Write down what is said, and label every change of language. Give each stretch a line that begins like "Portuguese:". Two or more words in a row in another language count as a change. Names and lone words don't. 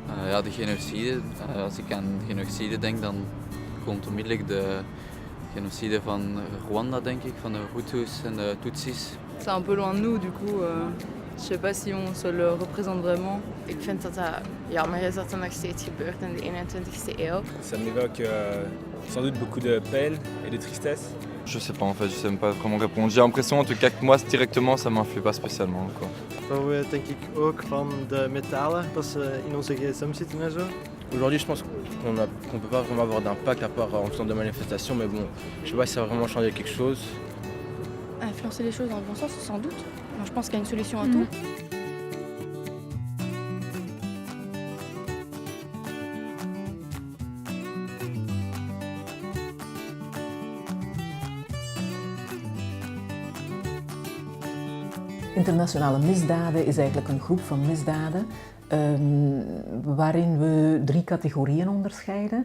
Dutch: Ja, de genocide. Als ik aan genocide denk, dan komt onmiddellijk de genocide van Rwanda, denk ik, van de Hutus en de Tutsis.
French: C'est un peu loin de nous, du coup, je sais pas si on se le représente vraiment.
Dutch: Ik vind dat dat jammer is dat er nog steeds gebeurt in de 21e eeuw.
French: Ça m'évoque sans doute beaucoup de peine et de tristesse. Je sais pas en fait, je sais même pas vraiment répondre. J'ai l'impression en tout cas que moi directement ça m'influe pas spécialement quoi.
Dutch: Dat we denk ik ook van de metalen, dat ze in onze gsm zitten en zo.
French: Aujourd'hui, je pense qu'on ne peut pas vraiment avoir d'impact à part en faisant des manifestations, mais bon, je sais pas si ça va vraiment changer quelque chose. Influencer les choses dans le bon sens, sans doute. Moi, je pense qu'il y a une solution à tout.
Dutch: Internationale misdaden is eigenlijk een groep van misdaden waarin we 3 categorieën onderscheiden.